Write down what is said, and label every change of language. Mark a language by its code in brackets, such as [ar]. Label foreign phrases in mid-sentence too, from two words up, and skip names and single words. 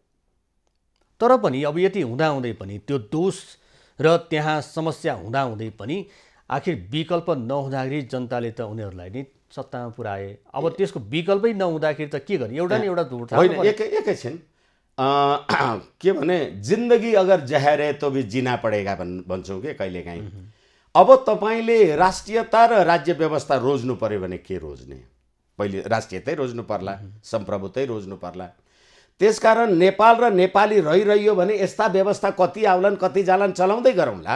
[ne] तर पनि अब यति हुँदाहुँदै पनि त्यो दोष र त्यहाँ समस्या हुँदाहुँदै पनि आखिर विकल्प नहुँदाखेरि जनताले त उनीहरूलाई नै सत्तामा पुर्याए। अब त्यसको विकल्पै नहुँदाखेरि त के गर्ने? एउटा न एउटा होइन, एकैछिन के भने [hi] जिन्दगी अगर जहर है तो भी जीना पड़ेगा [ne] भन्छौँ कि कहिलेकाहीँ। अब तपाईँले राष्ट्रियता र राज्य व्यवस्था रोज्नु पर्यो भने के रोज्ने? पहिले राष्ट्रियतै रोज्नु पर्ला, सम्प्रभुतै रोज्नु पर्ला। त्यसकारण नेपाल र नेपाली रहिरह्यो भने यस्ता व्यवस्था कति आउलान् कति जालान् चलाउँदै गरौँला।